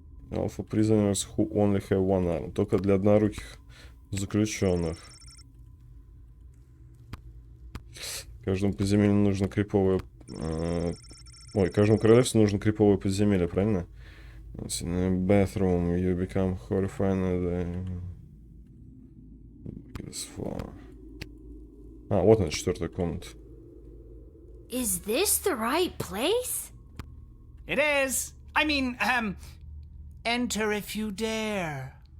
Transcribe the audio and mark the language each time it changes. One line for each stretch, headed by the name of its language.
English: Alpha prisoners who only have one arm.
Russian: Только для одноруких заключенных. Каждому подземелью нужно криповое Ой, каждому королевству нужно криповое подземелье, правильно?
English: Bathroom, you become horrified.
Russian: А, вот она, 4-я комната.
English: Is this the right place? It is. I mean, enter if you dare.